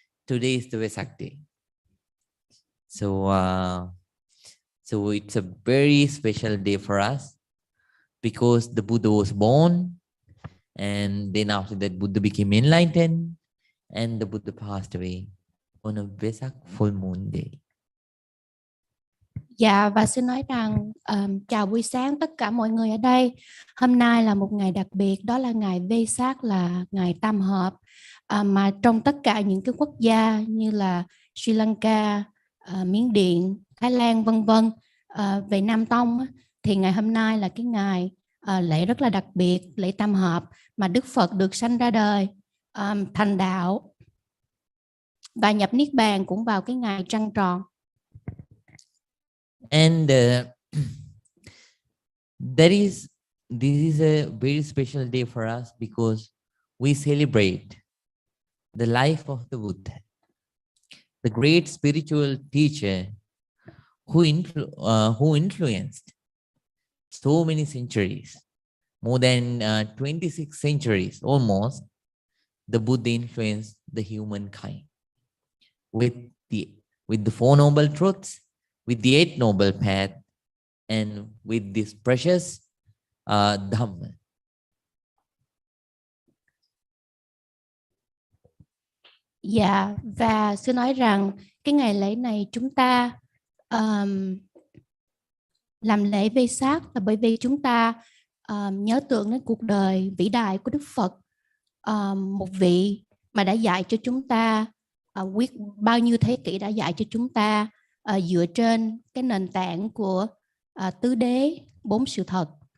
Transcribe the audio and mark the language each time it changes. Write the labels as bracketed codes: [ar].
[en] Today is the Vesak day. So it's a very special day for us because the Buddha was born, and then after that Buddha became enlightened, and the Buddha passed away on a Vesak full moon day. [vi] Dạ, và xin nói rằng chào buổi sáng tất cả mọi người ở đây. Hôm nay là một ngày đặc biệt, đó là ngày Vesak, là ngày tam hợp, mà trong tất cả những cái quốc gia như là Sri Lanka, Miến Điện, Thái Lan vân vân, về Nam Tông thì ngày hôm nay là cái ngày lễ rất là đặc biệt, lễ tam hợp mà Đức Phật được sanh ra đời, thành đạo và nhập niết bàn cũng vào cái ngày trăng tròn. [en] And this is a very special day for us because we celebrate the life of the Buddha, the great spiritual teacher who influenced so many centuries, more than 26 centuries almost. The Buddha influenced the humankind with the 4 noble truths, with the 8 noble path, and with this precious Dhamma. [vi] Dạ, và sư nói rằng cái ngày lễ này chúng ta làm lễ Vesak là bởi vì chúng ta nhớ tưởng đến cuộc đời vĩ đại của Đức Phật, một vị mà đã dạy cho chúng ta, quyết bao nhiêu thế kỷ đã dạy cho chúng ta dựa trên cái nền tảng của tứ đế, 4 sự thật,